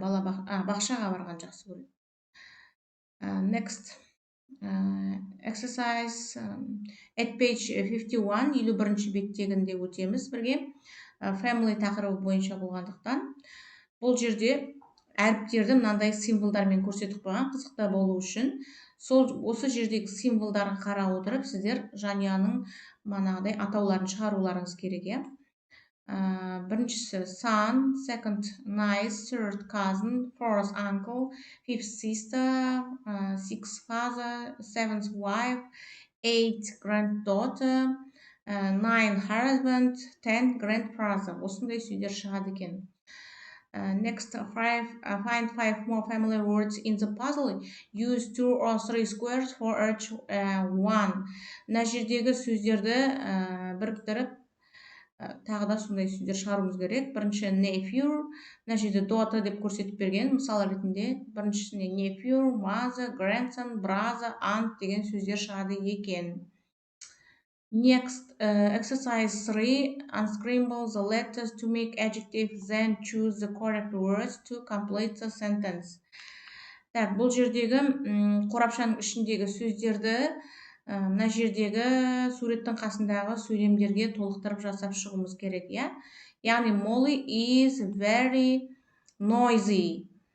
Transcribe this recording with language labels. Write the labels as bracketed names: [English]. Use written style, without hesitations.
[Kazakh] Бақшаға барған жақсы көреді. [English] Next exercise at page 51, [Kazakh] 51-ші беттегінде өтеміз бірге. Family тақырыбы бойынша болғандықтан. Бұл жерде әріптерді мынандай символдармен көрсетіп қойған, қызықта болу үшін. Осы жердегі символдарға қарап отырып, сіздер жанұяның манағыдай атауларын шығаруларыңыз керек, иә. Біріншісі [English] son, second niece, third cousin, fourth uncle, fifth sister, sixth father, seventh wife, eighth granddaughter, nine husband, 10 grandfather. [Kazakh] Осындай сөздер шығады екен. [English] Next, find 5 more family words in the puzzle. Use 2 or 3 squares for each one. [Kazakh] Мына жердегі сөздерді біріктіріп, тағы да сондай сөздер шығаруымыз керек. Бірінші nephew, мына жерде daughter деп көрсетіп берген. Мысал ретінде біріншісіне nephew, mother, grandson, brother, aunt деген сөздер шығады екен. [English] Next, exercise 3, unscramble the letters to make adjectives, then choose the correct words to complete the sentence. [Kazakh] Так, бұл жердегі қорапшаның ішіндегі сөздерді мына жердегі суреттің қасындағы сөйлемдерге толықтырып жасап шығуымыз керек, иә? [English] Яғни Molly is very noisy.